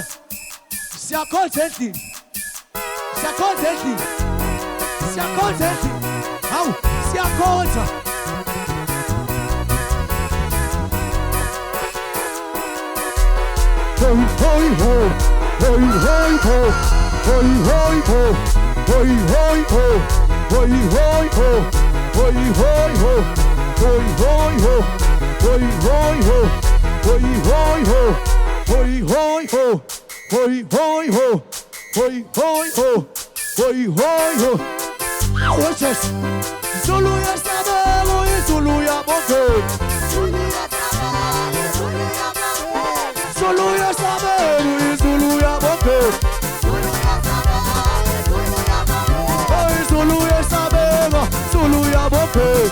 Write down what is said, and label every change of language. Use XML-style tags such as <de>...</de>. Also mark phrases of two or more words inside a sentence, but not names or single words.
<zu>Siyakhonza endlini. Siyakhonza endlini. Siyakhonza endlini. Hawu siyakhonza. Hoy hoy ho. Hoy hoy ho. Hoy hoy ho. Hoy hoy ho. Hoy hoy ho. Hoy hoy ho. Hoy hoy ho. Hoy hoy ho. Hoy hoi ho, hoi hoi ho, hoi hoi ho, hoi hoi ho, hoi hoi ho.</zu> <en>What's this?</en> <zu>Zulu ya sabe, Zulu ya bonke. Zulu ya sabe, Zulu ya bonke. Zulu ya sabe, Zulu ya bonke.</zu>